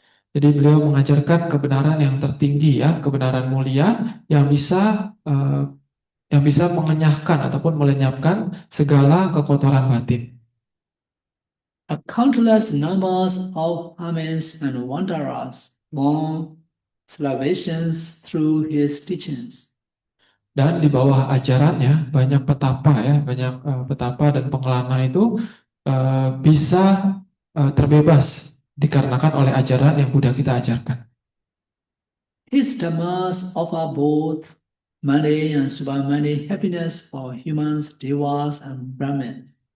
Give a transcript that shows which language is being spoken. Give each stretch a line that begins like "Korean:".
Indonesian: Jadi beliau mengajarkan kebenaran yang tertinggi ya, kebenaran mulia yang bisa mengenyahkan ataupun melenyapkan segala kekotoran batin.
English: A countless numbers of hermits and wanderers won salvations through his teachings.
Indonesian: Dan di bawah ajarannya banyak petapa ya, banyak petapa dan pengelana itu bisa terbebas dikarenakan oleh ajaran yang Buddha kita ajarkan.
English: His dhammas offer both mundane and supermundane happiness for humans, devas, and Brahmins.